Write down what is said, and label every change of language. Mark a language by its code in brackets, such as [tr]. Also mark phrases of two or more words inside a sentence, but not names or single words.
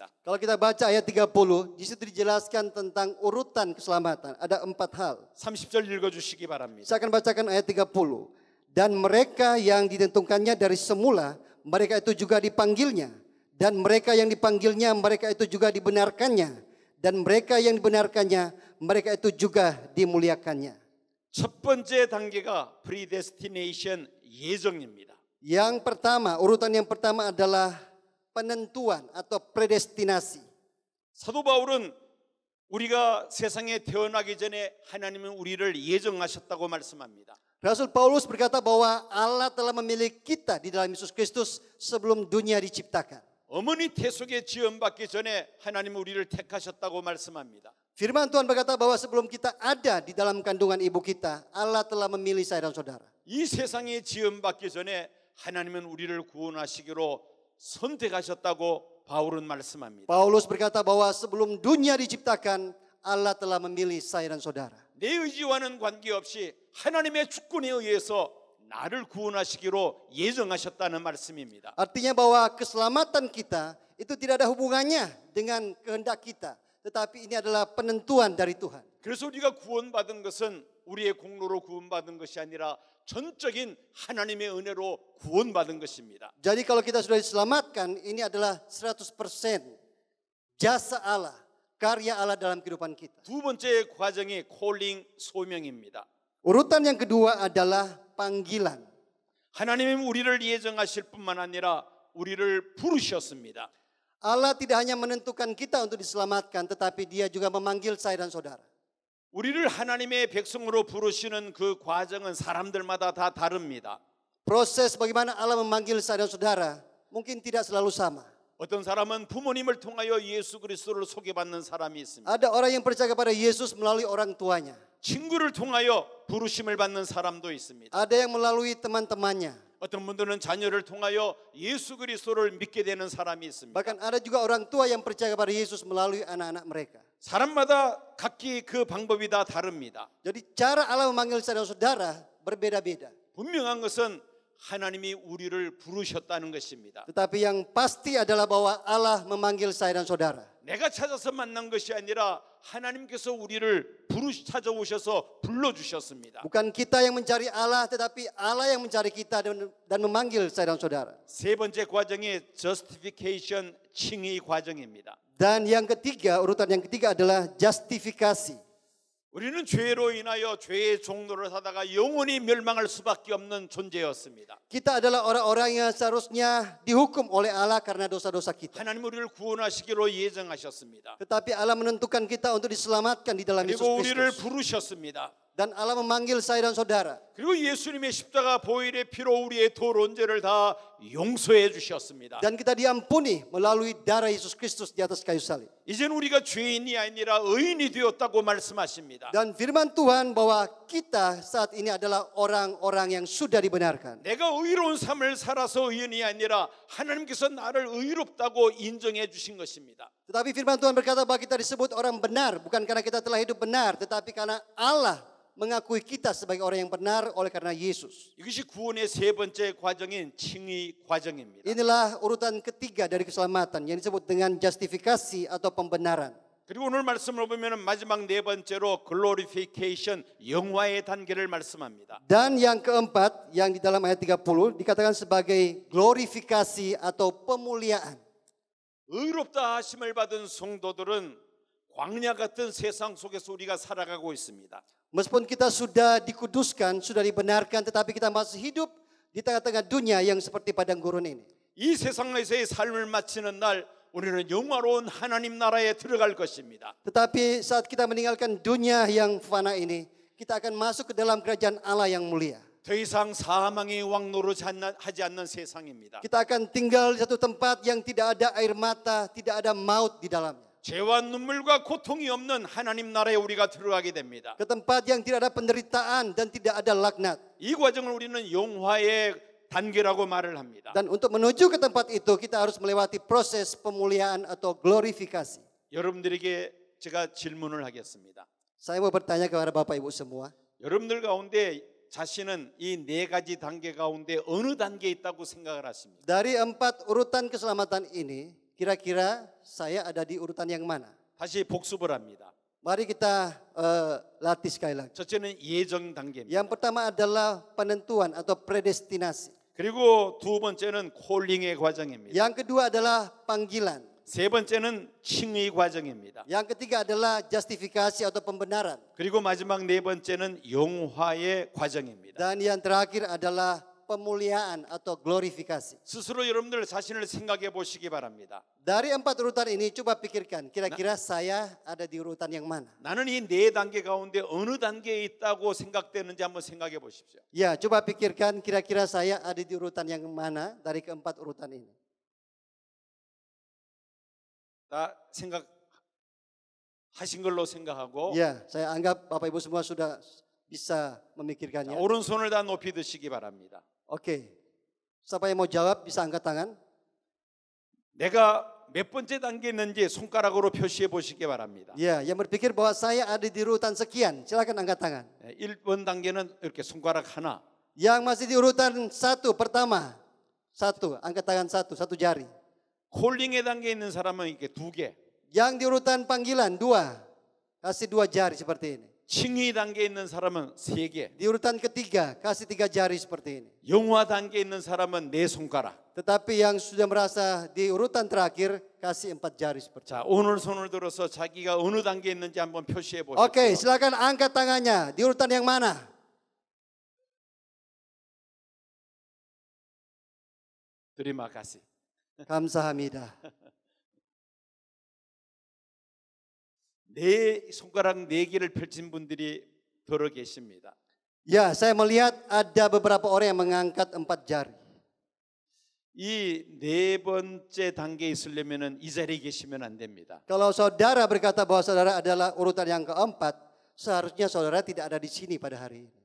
[id] Kalau kita baca ayat 30, di situ dijelaskan tentang urutan keselamatan. Ada 4 hal. [ko] 30절 읽어주시기 바랍니다. [id] Saya akan bacakan ayat 30. Dan mereka yang ditentukannya dari semula, mereka itu juga dipanggilnya. Dan mereka yang dipanggilnya, mereka itu juga dibenarkannya. Dan mereka yang dibenarkannya, mereka itu juga dimuliakannya. [ko] 첫 번째 단계가 predestination 예정입니다. [id] Yang pertama, urutan yang pertama adalah penentuan atau predestinasi. [ko] 사도 바울은 우리가 세상에 태어나기 전에 하나님은 우리를 예정하셨다고 말씀합니다. [id] Rasul Paulus berkata bahwa Allah telah memilih kita di dalam Yesus Kristus sebelum dunia diciptakan. [ko] 어머니 태속에 지음받기 전에 하나님은 우리를 택하셨다고 말씀합니다. [id] Firman Tuhan berkata bahwa sebelum kita ada di dalam kandungan ibu kita, Allah telah memilih saya dan saudara. [ko] 이 세상에 지음받기 전에 하나님은 우리를 구원하시기로 선택하셨다고 바울은 말씀합니다. [id] Paulus berkata bahwa sebelum dunia diciptakan, Allah telah memilih saya dan saudara. [ko] 내 의지와는 관계없이 하나님의 주권에 의해서 나를 구원하시기로 예정하셨다는 말씀입니다. [id] Artinya bahwa keselamatan kita itu tidak ada hubungannya dengan kehendak kita, tetapi ini adalah penentuan dari Tuhan. [ko] 그래서 우리가 구원받은 것은 우리의 공로로 구원받은 것이 아니라 전적인 하나님의 은혜로 구원받은 것입니다. [id] Jadi kalau kita sudah diselamatkan, ini adalah 100% jasa Allah, karya Allah dalam kehidupan kita. [ko] 두 번째 과정이 콜링 소명입니다. [id] Urutan yang kedua adalah panggilan. [ko] 하나님은 우리를 예정하실 뿐만 아니라 우리를 부르셨습니다. [id] Allah tidak hanya menentukan kita untuk diselamatkan, tetapi Dia juga memanggil saya dan saudara. [ko] 우리를 하나님의 백성으로 부르시는 그 과정은 사람들마다 다 다릅니다. [id] Proses bagaimana Allah memanggil saya dan saudara mungkin tidak selalu sama. [ko] 어떤 사람은 부모님을 통하여 예수 그리스도를 소개받는 사람이 있습니다. [id] Ada orang yang percaya kepada Yesus melalui orang tuanya. [ko] 친구를 통하여 부르심을 받는 사람도 있습니다. [id] Ada yang melalui teman-temannya. [ko] 어떤 분들은 자녀를 통하여 예수 그리스도를 믿게 되는 사람이 있습니다. [id] Bahkan ada juga orang tua yang percaya kepada Yesus melalui anak-anak mereka. [ko] 사람마다 각기 그 방법이 다 다릅니다. [id] Jadi cara Allah memanggil saya dan saudara berbeda-beda. [ko] 분명한 것은 하나님이 우리를 부르셨다는 것입니다. [id] Tetapi yang pasti adalah bahwa Allah memanggil saya dan saudara. [ko] 내가 찾아서 만난 것이 아니라 하나님께서 우리를 찾아오셔서 불러주셨습니다. [id] Bukan kita yang mencari Allah, tetapi Allah yang mencari kita dan memanggil saya dan saudara. [ko] 세 번째 과정이 justification, 칭의 과정입니다. [id] Dan yang ketiga, urutan yang ketiga adalah justifikasi. [ko] 우리는 죄로 인하여 죄의 종로를 하다가 영원히 멸망할 수밖에 없는 존재였습니다. [id] Kita adalah orang-orang yang seharusnya dihukum oleh Allah karena dosa-dosa kita. [ko] 하나님 우리를 구원하시기로 예정하셨습니다. [id] Tetapi Allah menentukan kita untuk diselamatkan di dalam Yesus [ko] 그리고 우리를 [id] Kristus. [ko] 부르셨습니다. [id] Dan Allah memanggil saya dan saudara. [ko] 그리고 예수님의 십자가 보혈의 피로 우리의 도론죄를 다 용서해 주셨습니다. [id] Dan kita diampuni melalui darah Yesus Kristus di atas kayu salib. [ko] 이제는 우리가 죄인이 아니라 의인이 되었다고 말씀하십니다. [id] Dan firman Tuhan bahwa kita saat ini adalah orang-orang yang sudah dibenarkan. [ko] 내가 의로운 삶을 살아서 의인이 아니라 하나님께서 나를 의롭다고 인정해 주신 것입니다. [id] Tetapi firman Tuhan berkata bahwa kita disebut orang benar bukan karena kita telah hidup benar, tetapi karena Allah mengakui kita sebagai orang yang benar oleh karena Yesus. [ko] 이것이 구원의 세 번째 과정인 칭의 과정입니다. [id] Inilah urutan ketiga dari keselamatan yang disebut dengan justifikasi atau pembenaran. [ko] 그리고 오늘 말씀을 보면 마지막 네 번째로 glorification, 영화의 단계를 말씀합니다. [id] Dan yang keempat yang di dalam ayat 30 dikatakan sebagai glorifikasi atau pemuliaan. [ko] 의롭다 하심을 받은 성도들은 광야 같은 세상 속에서 우리가 살아가고 있습니다. [id] Meskipun kita sudah dikuduskan, sudah dibenarkan, tetapi kita masih hidup di tengah-tengah dunia yang seperti padang gurun ini. [ko] 이 세상에서의 삶을 마치는 날 우리는 영화로운 하나님 나라에 들어갈 것입니다. [id] Tetapi saat kita meninggalkan dunia yang fana ini, kita akan masuk ke dalam kerajaan Allah yang mulia. [ko] 더 이상 사망의 왕노로 하지 않는 세상입니다. [id] Kita akan tinggal di satu tempat yang tidak ada air mata, tidak ada maut di dalamnya. [ko] 죄와 눈물과 고통이 없는 하나님 나라에 우리가 들어가게 됩니다. [id] Ke tempat yang tidak ada penderitaan dan tidak ada laknat. [ko] 이 과정을 우리는 영화의 단계라고 말을 합니다. [id] Dan untuk menuju ke tempat itu kita harus melewati proses pemuliaan atau glorifikasi. [ko] 여러분들에게 제가 질문을 하겠습니다. [id] Saya mau bertanya kepada Bapak Ibu semua. [ko] 여러분들 가운데 자신은 이 네 가지 단계 가운데 어느 단계에 있다고 생각을 하십니까? [id] Dari 4 urutan keselamatan ini, kira-kira saya ada di urutan yang mana? [ko] 다시 복습을 합니다. [id] Mari kita latih sekali lagi. [ko] 첫째는 예정 단계입니다. [id] Yang pertama adalah penentuan atau predestinasi. [ko] 그리고 두 번째는 콜링의 과정입니다. [id] Yang kedua adalah panggilan. [ko] 세 번째는 칭의 과정입니다. [id] Yang ketiga adalah justifikasi atau pembenaran. [ko] 그리고 마지막 네 번째는 영화의 과정입니다. [id] Dan yang terakhir adalah pemuliaan atau glorifikasi. [ko] 스스로 여러분들 자신을 생각해 보시기 바랍니다. [id] Dari 4 urutan ini coba pikirkan, kira-kira saya ada di urutan yang mana? [ko] 나는 이 네 단계 가운데 어느 단계에 있다고 생각되는지 한번 생각해 보십시오. [id] Ya, coba pikirkan kira-kira saya ada di urutan yang mana dari 4 urutan ini. [ko] 다 생각하신 걸로 생각하고 [id] Ya, saya anggap Bapak Ibu semua sudah bisa [ko] 자, [id] memikirkannya. [ko] 오른손을 다 높이 드시기 바랍니다. [id] Oke. Siapa yang mau jawab bisa angkat tangan. [ko] 내가 몇 번째 단계에 있는지 손가락으로 표시해 보시기 바랍니다. [id] Ya, yang berpikir bahwa saya ada di urutan sekian, silakan angkat tangan. [ko] 1번 단계는 이렇게 손가락 하나. [id] Yang masih di urutan 1 pertama, 1, angkat tangan 1 jari. [ko] 콜링의 단계에 있는 사람은 이렇게 2개. [id] Yang di urutan panggilan 2, kasih 2 jari seperti ini. [ko] 칭의 단계에 있는 사람은 3개. [id] Di urutan ketiga, kasih 3 jari seperti ini. [ko] 영화 단계에 있는 사람은 4 손가락. [id] Tetapi yang sudah merasa di urutan terakhir, kasih 4 jari seperti [ko] 자, [id] ini. [ko] 오늘 손을 들어서 자기가 어느 단계에 있는지 한번 표시해 보십시오. [id] Oke, silakan angkat tangannya. Di urutan yang mana? Terima kasih. [ko] 감사합니다. 손가락 4개를 펼친 분들이 더러 계십니다. [id] Ya, saya melihat ada beberapa orang yang mengangkat 4 jari. [ko] 이 4번째 단계에 있으려면은 이 자리에 계시면 안 됩니다. [id] Kalau saudara berkata bahwa saudara adalah urutan yang keempat, seharusnya saudara tidak ada di sini pada hari ini.